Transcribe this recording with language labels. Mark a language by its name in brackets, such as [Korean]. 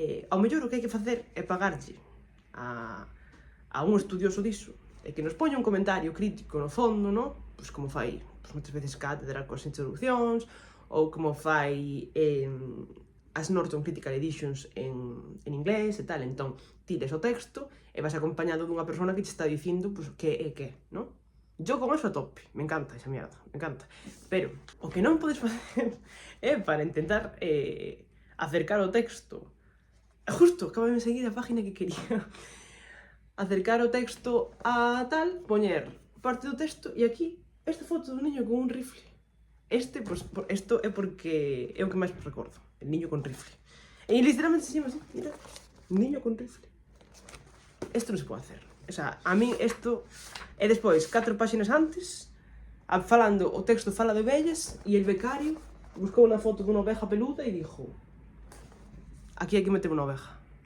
[Galician] Ao mellor o que hai que facer é pagarlle a un estudioso diso e que nos poña un comentario crítico no fondo, non? Pois como fai moitas veces Cátedra coas introducións ou como fai as Norton Critical Editions en inglés e tal. Entón, tires o texto e vas acompañado dunha persona que te está dicindo pois, que é que, non? [Spanish] Yo con eso a tope, me encanta esa mierda, me encanta. [Galician] Pero o que non podes facer é para intentar acercar o texto. Justo, acabo de seguir a página que quería. Acercar o texto a tal, poñer parte do texto e aquí esta foto do niño con un rifle. Pues, isto é porque é o que máis recordo, el niño con rifle. E literalmente se chama así, mira, niño con rifle. Isto non se pode hacer. O sea, a mí isto... E despois, 4 páxinas antes, falando, o texto fala de ovellas, e el becario buscou unha foto dunha oveja peluda e dixo: aquí hai que meter unha oveja.